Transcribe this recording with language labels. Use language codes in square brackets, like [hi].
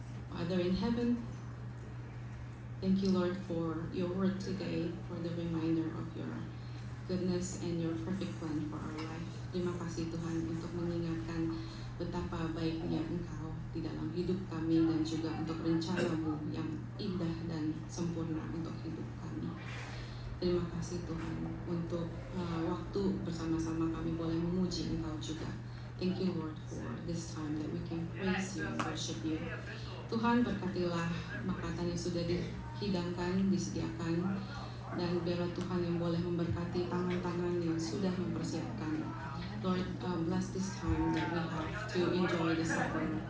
[en] Father in heaven, thank you Lord for your word today, for the reminder of your goodness and your perfect plan for our life. [id] Terima kasih Tuhan untuk mengingatkan betapa baiknya Engkau di dalam hidup kami dan juga untuk rencana-Mu yang indah dan sempurna untuk hidup kami. Terima kasih Tuhan untuk waktu bersama-sama kami boleh memuji Engkau juga. [en] Thank you Lord for this time that we can praise you and worship you. [id] Tuhan berkatilah makanan yang sudah dihidangkan, disediakan, dan biarlah Tuhan yang boleh memberkati tangan-tangan yang sudah mempersiapkan. [en] Lord, bless this time that we have to enjoy the supper.